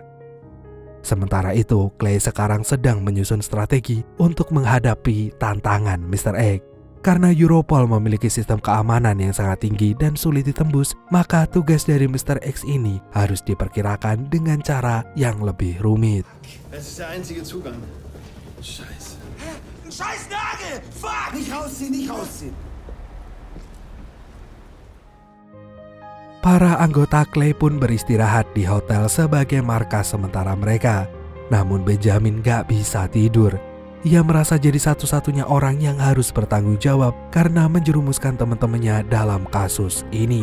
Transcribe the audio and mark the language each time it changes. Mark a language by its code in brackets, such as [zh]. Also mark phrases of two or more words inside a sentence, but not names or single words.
[id] Sementara itu, Clay sekarang sedang menyusun strategi untuk menghadapi tantangan Mr. X. Karena Europol memiliki sistem keamanan yang sangat tinggi dan sulit ditembus, maka tugas dari Mr. X ini harus diperkirakan dengan cara yang lebih rumit. [de] Es ist der einzige Zugang. Scheiße. Hä? Ein scheiß Nagel! Fuck! Nicht rausziehen, nicht rausziehen! [id] Para anggota Clay pun beristirahat di hotel sebagai markas sementara mereka. Namun Benjamin gak bisa tidur. Ia merasa jadi satu-satunya orang yang harus bertanggung jawab karena menjerumuskan teman-temannya dalam kasus ini.